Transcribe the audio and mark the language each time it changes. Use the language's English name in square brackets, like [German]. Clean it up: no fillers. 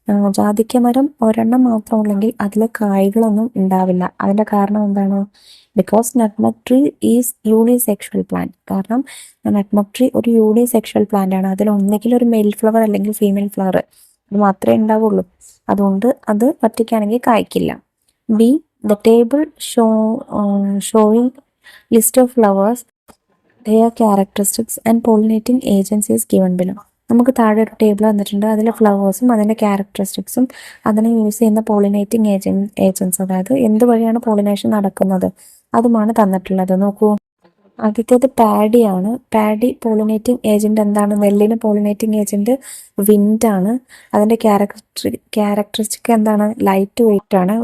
[Malayalam] ജാതിക്ക മരം ഒരെണ്ണം മാത്രമുള്ളെങ്കിൽ അതിൽ കായ്കളൊന്നും ഉണ്ടാവില്ല. അതിന്റെ കാരണം എന്താണ്? [English] Because nutmeg tree is unisexual plant. [Malayalam] കാരണം നട്ട്മഗ് ട്രീ ഒരു യൂണിസെക്ഷൽ പ്ലാന്റ് ആണ്. അതിൽ ഒന്നെങ്കിൽ ഒരു മെയിൽ ഫ്ലവർ അല്ലെങ്കിൽ ഫീമെയിൽ ഫ്ലവർ അത് മാത്രമേ ഉണ്ടാവുള്ളൂ. അതുകൊണ്ട് അത് ഒറ്റയ്ക്കാണെങ്കിൽ കായ്ക്കില്ല. [English] B, the table showing list of flowers, their characteristics and pollinating agents is given below. [Malayalam] നമുക്ക് താഴെ ഒരു ടേബിൾ തന്നിട്ടുണ്ട്, അതിലെ ഫ്ലവേഴ്സും അതിൻ്റെ ക്യാരക്ടറിസ്റ്റിക്സും അതിനെ യൂസ് ചെയ്യുന്ന പോളിനേറ്റിംഗ് ഏജൻസ്, അതായത് എന്ത് വഴിയാണ് പോളിനേഷൻ നടക്കുന്നത് അതുമാണ് തന്നിട്ടുള്ളത്. നോക്കൂ, ആദ്യത്തേത് പാഡിയാണ്. പാഡി പോളിനേറ്റിംഗ് ഏജന്റ് എന്താണ്? നെല്ലിന് പോളിനേറ്റിംഗ് ഏജന്റ് വിൻഡാണ്. അതിൻ്റെ ക്യാരക്ടറിസ്റ്റിക് എന്താണ്? ലൈറ്റ് വെയിറ്റ് ആണ്.